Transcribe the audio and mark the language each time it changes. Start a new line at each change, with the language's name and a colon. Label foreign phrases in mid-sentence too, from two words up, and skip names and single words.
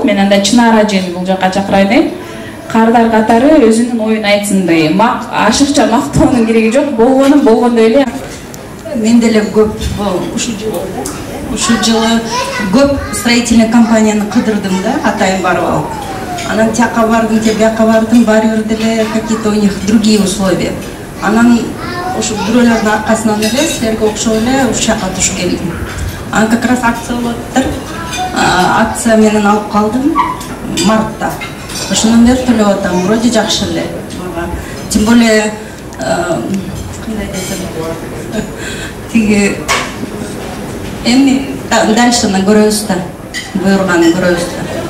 Kyrgyz: Мен анда Чынара эжени бул жакка чакырайын. Кардар катары өзүнүн оюн айтсындай. Ашыкча мактоонун кереги жок, болгонун болгондой эле. Мен деле көп ушул жылы көп
Russian: строительный компанияны
Kyrgyz: кыдырдым да, атайын барып алып. Анан тияка бардым, тияка бардым, баары бир деле
Russian: какие-то у них другие условия.
Kyrgyz: Анан ошо бирөөлөрдүн аркасынан эле силерге окшоп эле ушул жака туш келдим. Анан
Russian: как раз
Kyrgyz: акция болуптур. Акция менен алып калдым мартта. Ошондон бери төлөп атам, вроде жакшы эле.
Russian: Тем более
Kyrgyz: кандай десем, тиги эми дальшыны көрөбүз да, буйруганын көрөбүз да.